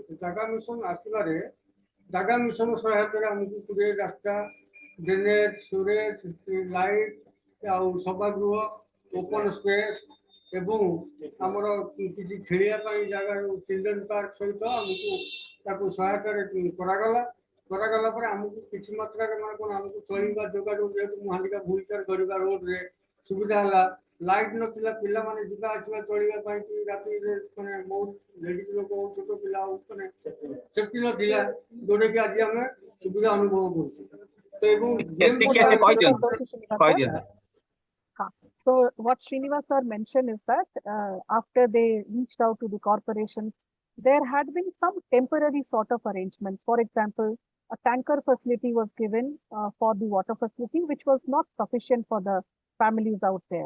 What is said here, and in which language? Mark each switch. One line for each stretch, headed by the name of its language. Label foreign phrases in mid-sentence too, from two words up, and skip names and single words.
Odia: ଜାଗା ମିଶନ ଆସିବାରେ ଜାଗା ମିଶନ ସହାୟତାରେ ଆମକୁ ପୁରୀ ରାସ୍ତା, ଡ୍ରେନେଜ, ସୁରେଜ, ଲାଇଟ୍ ଆଉ ସଭାଗୃହ,
English: open space
Odia: ଏବଂ ଆମର କିଛି ଖେଳିବା ପାଇଁ ଜାଗା
English: children park
Odia: ସହିତ ଆମକୁ ତାକୁ ସହାୟତାରେ କରାଗଲା ପରେ ଆମକୁ କିଛି ମାତ୍ରାରେ ମାନେ କ'ଣ ଆମକୁ ଚଳିବା ଯୋଗାଯୋଗ, ଯେହେତୁ ମୁଁ ହାଣ୍ଡିକା ଭୁଲଚାର କରିବା ରୋଡରେ ସୁବିଧା ହେଲା। ଲାଇଟ୍ ନଥିଲା, ପିଲାମାନେ ଯିବା ଆସିବା ଚଳିବା ପାଇଁ କି ରାତିରେ ମାନେ ବହୁତ ଲେଡିଜ ଲୋକ ହଉ, ଛୋଟ ପିଲା ହଉ, ମାନେ ସେଫ୍ଟି ନଥିଲା, ଯୋଉଟାକି ଆଜି ଆମେ ସୁବିଧା ଅନୁଭବ କରୁଛୁ। ତ ଏବଂ
English: So what Srinivas sir mentioned is that after they reached out to the corporations, there had been some temporary sort of arrangements. For example, a tanker facility was given for the water facility, which was not sufficient for the families out there.